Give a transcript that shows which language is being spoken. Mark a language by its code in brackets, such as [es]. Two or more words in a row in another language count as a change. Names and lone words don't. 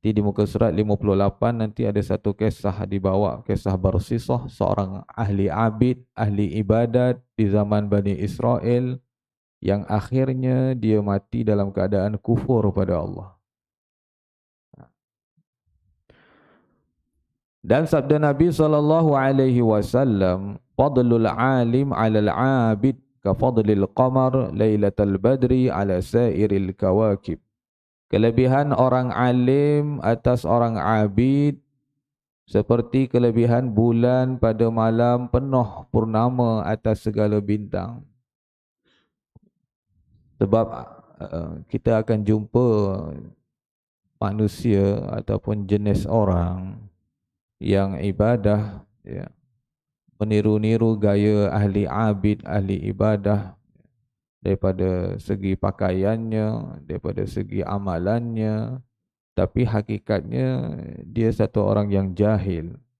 [ms] Nanti di muka surat 58 nanti ada satu kisah dibawa, kisah Barsisah, seorang ahli abid, ahli ibadat di zaman Bani Israel yang akhirnya dia mati dalam keadaan kufur pada Allah. Dan sabda Nabi SAW, [ar] فضل العالم على العابد كفضل القمر ليلة البدر على سائر الكواكب. [ms] Kelebihan orang alim atas orang abid seperti kelebihan bulan pada malam penuh purnama atas segala bintang. Sebab kita akan jumpa manusia ataupun jenis orang yang ibadah, ya, meniru-niru gaya ahli abid, ahli ibadah daripada segi pakaiannya, daripada segi amalannya, tapi hakikatnya dia satu orang yang jahil.